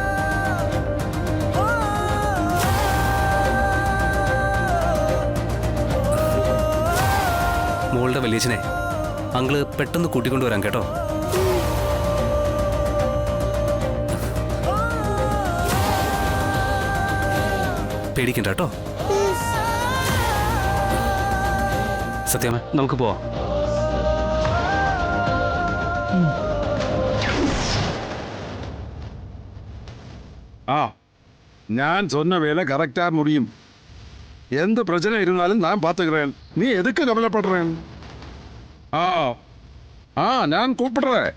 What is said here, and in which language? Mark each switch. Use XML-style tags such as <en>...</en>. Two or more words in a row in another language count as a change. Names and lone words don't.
<ml>മോളുടെ വലിയച്ഛനെ അങ്കിള് പെട്ടെന്ന് കൂട്ടിക്കൊണ്ടുവരാം കേട്ടോ. പേടിക്കണ്ട കേട്ടോ. സത്യമേ, നമുക്ക് പോവാം.</ml> <ta>நான் சொன்ன வேலை கரெக்டா முடியும். எந்த பிரச்சனை இருந்தாலும் நான் பார்த்துக்கிறேன். நீ எதுக்கு கவலைப்படுறேன்? ஆ ஆ நான் கூப்பிடுறேன்.</ta>